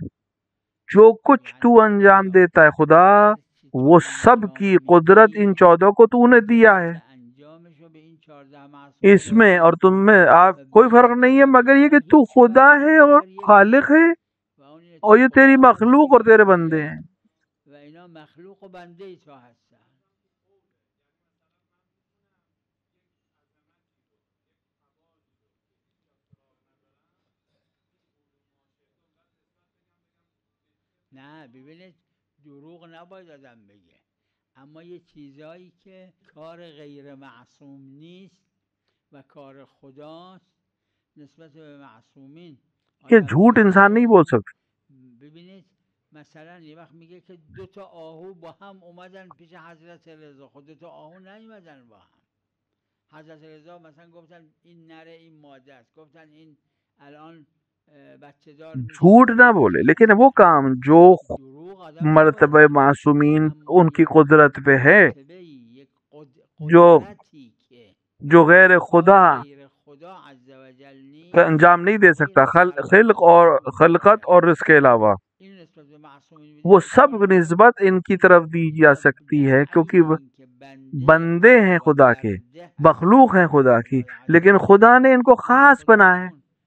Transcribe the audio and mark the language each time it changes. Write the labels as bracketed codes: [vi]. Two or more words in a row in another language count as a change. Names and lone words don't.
[ur] جو کچھ تو انجام دیتا ہے خدا، وہ سب کی قدرت ان 14 کو تو نے دیا ہے، اس میں اور تم میں آپ کوئی فرق نہیں ہے، مگر یہ کہ تو خدا ہے اور خالق ہے، اور یہ تیری مخلوق اور تیرے بندے ہیں۔ [fa] نه ببینید دروغ نباید آدم بگه، اما یه چیزایی که کار غیر معصوم نیست و کار خداست نسبت به معصومین [ur] یہ جھوٹ انسان نہیں بول سکتا۔ [fa] ببینید مثلا یه وقت میگه که 2 آهو با هم اومدن پیش حضرت رضا، خود 2 آهو نیومدن با هم. حضرت رضا مثلا گفتن این نره این ماده است، گفتن این الان بچه دار میشه. [ur] جھوٹ نہ بولے، لیکن وہ کام جو مرتبہ معصومین ان کی قدرت پہ ہے، جو غیر خدا کا انجام نہیں دے سکتا، خلقت اور رزق کے علاوہ، وہ سب نسبت ان کی طرف دی جا سکتی ہے، کیونکہ بندے ہیں خدا کے، مخلوق ہیں خدا کی، لیکن خدا نے ان کو خاص بنایا ہے۔